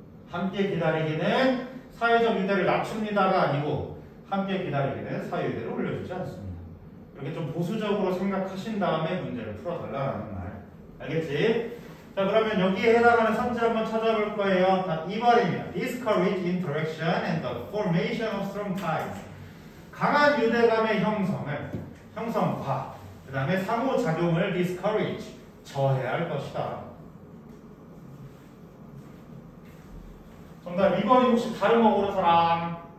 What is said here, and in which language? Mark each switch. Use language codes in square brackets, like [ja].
[ko] 함께 기다리기는 사회적 유대를 낮춥니다가 아니고 함께 기다리기는 사회 유대를 올려주지 않습니다. 이렇게 좀 보수적으로 생각하신 다음에 문제를 풀어달라는 말. 알겠지? 자, 그러면 여기에 해당하는 선지 한번 찾아볼 거예요. 2번입니다. [en] Discourage interaction and the formation of strong ties. [ko] 강한 유대감의 형성과 그 다음에 상호작용을 discourage, 저해야 할 것이다. 정답 2번이 혹시 다른 거 고른 사람?